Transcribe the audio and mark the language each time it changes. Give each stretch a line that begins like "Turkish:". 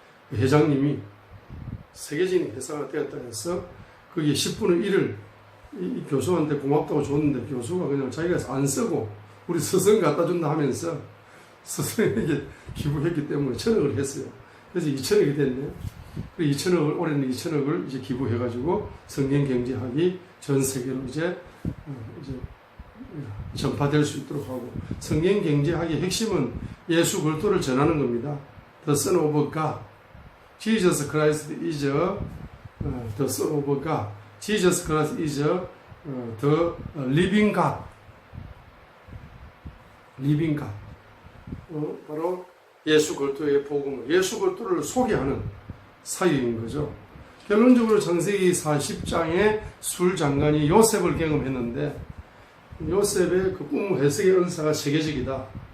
Korean: 그 회장님이 세계적인 회사가 되었다 해서 거기에 10분의 1을 이 교수한테 고맙다고 줬는데, 교수가 그냥 자기가 안 쓰고 우리 스승 갖다 준다 하면서 스승에게 기부했기 때문에 1,000억을 했어요. 그래서 2,000억이 됐네. 올해는 2,000억을 이제 기부해가지고 성경경제학이 전 세계로 이제 전파될 수 있도록 하고, 성경경제학의 핵심은 예수 그리스도를 전하는 겁니다.
English: The Son of God. Jesus Christ is the Son of God. Jesus Christ is the living God. living God.
Korean: 바로 예수 그리스도의 복음을, 예수 그리스도를 소개하는 사역인 거죠. 결론적으로 창세기 40장에 술 장관이 요셉을 경험했는데, 요셉의 그 꿈 해석의 은사가 세계적이다.